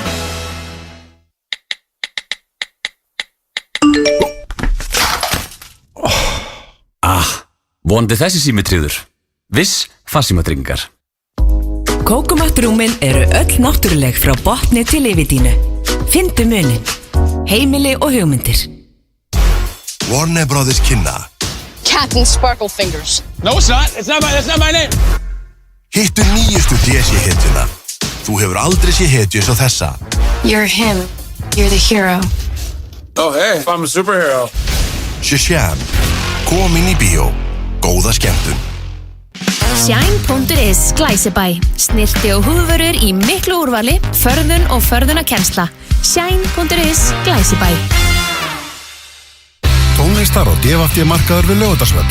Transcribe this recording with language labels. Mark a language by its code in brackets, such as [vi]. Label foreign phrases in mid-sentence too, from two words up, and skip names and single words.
[is] Vonandi þessi sími tryggður. Viss farsímatryggingar. Kókomattrúmin eru öll náttúruleg frá botni til yfirdínu. Fyndu munin. Heimili og hugmyndir. Warner Brothers kynna Captain Sparkle Fingers. [en] No, it's not. That's not my name. Hittu nýjustu DC-hetjuna. Þú hefur aldrei sé hetju svo þessa. You're him. You're the hero. Oh, hey, I'm a superhero. Shazam. [is] Komin í bíó. Góða skemmtun. Shine.is Glæsibæ. Snirti og húðvörur í miklu úrvali, förðun og förðunarkennsla. Shine.is Glæsibæ. Tónlistar og DFT markaður við Laugardalsvöll.